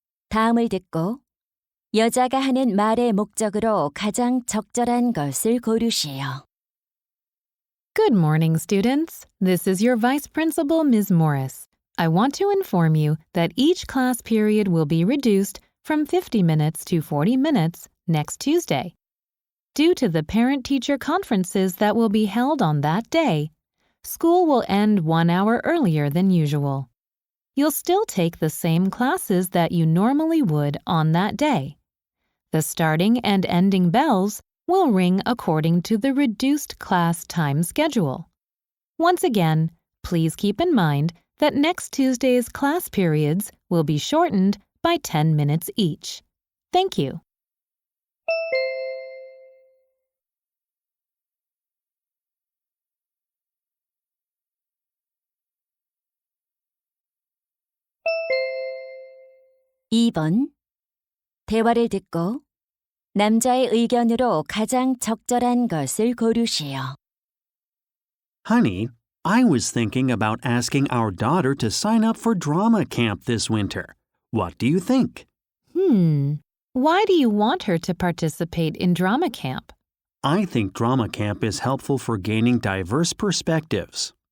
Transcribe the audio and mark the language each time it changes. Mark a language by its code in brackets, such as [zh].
[ko] 다음을 듣고 여자가 하는 말의 목적으로 가장 적절한 것을 고르시오. [en] Good morning, students. This is your Vice Principal, Ms. Morris. I want to inform you that each class period will be reduced from 50 minutes to 40 minutes next Tuesday. Due to the parent-teacher conferences that will be held on that day, school will end 1 hour earlier than usual. You'll still take the same classes that you normally would on that day. The starting and ending bells will ring according to the reduced class time schedule. Once again, please keep in mind that next Tuesday's class periods will be shortened by 10 minutes each. Thank you. [ko] (2번) 대화를 듣고 남자의 의견으로 가장 적절한 것을 고르시오. [en] Honey, I was thinking about asking our daughter to sign up for drama camp this winter. What do you think? Why do you want her to participate in drama camp? I think drama camp is helpful for gaining diverse perspectives.